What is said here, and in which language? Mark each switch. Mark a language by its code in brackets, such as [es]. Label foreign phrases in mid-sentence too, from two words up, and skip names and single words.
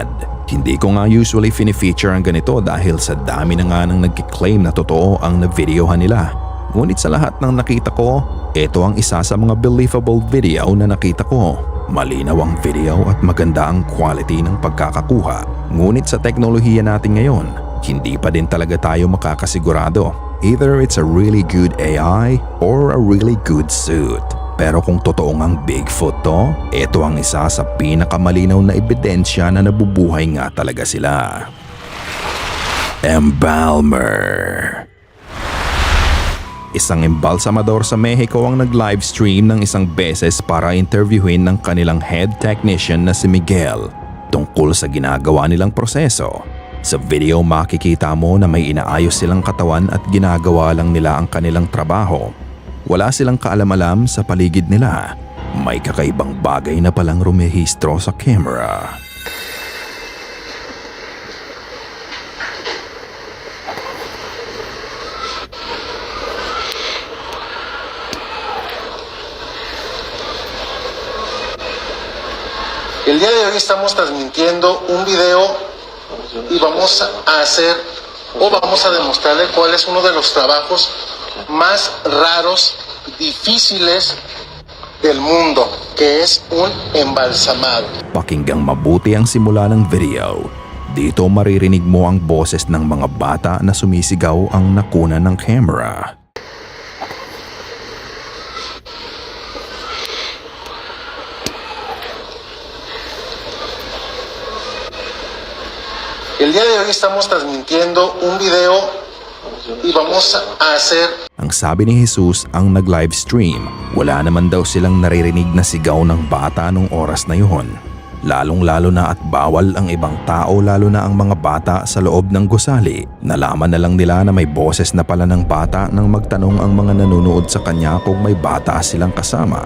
[tl] Hindi ko nga usually fini-feature ang ganito dahil sa dami na nga nang nagkiklaim na totoo ang na-videohan nila. Ngunit sa lahat ng nakita ko, ito ang isa sa mga [en] believable video [tl] na nakita ko. Malinaw ang video at maganda ang quality ng pagkakakuha. Ngunit sa teknolohiya natin ngayon, hindi pa din talaga tayo makakasigurado. [en] Either it's a really good AI or a really good suit. [tl] Pero kung totoo ngang Bigfoot to, ito ang isa sa pinakamalinaw na ebidensya na nabubuhay nga talaga sila. Embalmer. Isang embalsamador sa Mexico ang nag-livestream ng isang beses para interviewin ng kanilang head technician na si Miguel tungkol sa ginagawa nilang proseso. Sa video makikita mo na may inaayos silang katawan at ginagawa lang nila ang kanilang trabaho. Wala silang kaalam-alam sa paligid nila. May kakaibang bagay na palang rumehistro sa camera. [es] El día de hoy estamos transmitiendo un video y vamos a demostrarle cuál es uno de los trabajos más raros, difíciles del mundo, que es un embalsamado. [tl] Pakinggang mabuti ang simula ng video. Dito maririnig mo ang boses ng mga bata na sumisigaw ang nakuna ng camera. [es] El día de hoy estamos transmitiendo un video y vamos a hacer... [tl] Ang sabi ni Jesus ang nag-livestream, wala naman daw silang naririnig na sigaw ng bata nung oras na yun. Lalong-lalo na at bawal ang ibang tao lalo na ang mga bata sa loob ng gusali. Nalaman na lang nila na may boses na pala ng bata nang magtanong ang mga nanonood sa kanya kung may bata silang kasama.